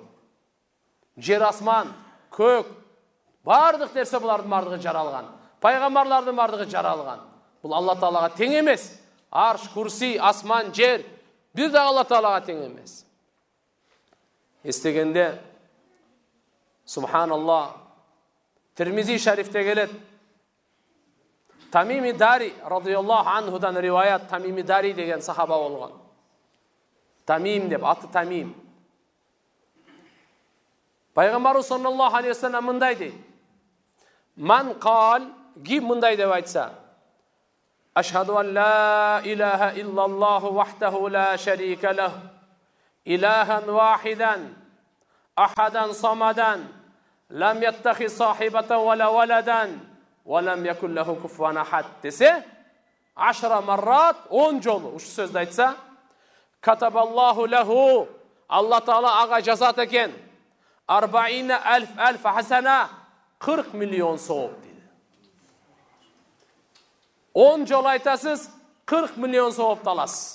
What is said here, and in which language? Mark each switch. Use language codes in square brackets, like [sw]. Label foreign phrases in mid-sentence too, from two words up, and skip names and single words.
[ky] Жер асман, көк, бардык нерсе булардын бардыгы жаралган. Пайгамбарлардын бардыгы жаралган. Бул Алла таалага тең эмес. Арш, курси, асман, жер бир да Алла таалага тең эмес. Эстегенде субханаллах, Тирмизи шарифте келет. Тамими Дари [ar] رضي الله عنه [ky] риваят. Тамими Дари деген сахаба болгон. Тамим деп, аты Тамим. Пайгамбарыбыз [ar] صلى الله عليه وسلم [ky] мындай дейт. [ar] من قال, [ky] ким мындай деп айтса: [ar] أشهد أن لا إله إلا الله وحده لا شريك له، إلها واحدا، أحدا صمدا، لم يتخذ صاحبة ولا ولدا، ولم يكن له كفوا أحد десе, 10 مرات, [ky] 10 жолу ушу сөздү айтса, [ar] كتب الله له, [ky] Алла таала ага жазат экен, [ar] 40,000 хасана, [ky] 40 миллион сооп дейт. 10 жол айтасыз, 40 миллион сооп аласыз.